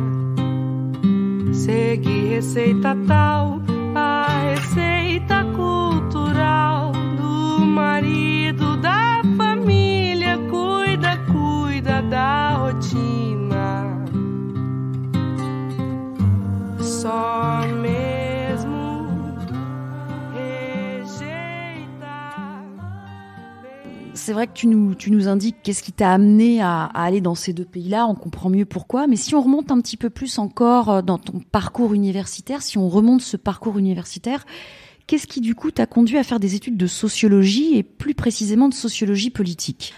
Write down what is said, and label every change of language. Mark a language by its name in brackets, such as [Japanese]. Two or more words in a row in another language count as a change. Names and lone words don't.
[Portuguese] Seguir receita tal, a receita cultural do marido, da família, cuida da rotina. Só mesmo rejeitar. [French] C'est vrai que tu nous indiques qu'est-ce qui t'a amené à aller dans ces deux pays-là, on comprend mieux pourquoi, mais si on remonte un petit peu plus encore dans ton parcours universitaire, si on remonte ce parcours universitaire, qu'est-ce qui du coup t'a conduit à faire des études de sociologie et plus précisément de sociologie politique ?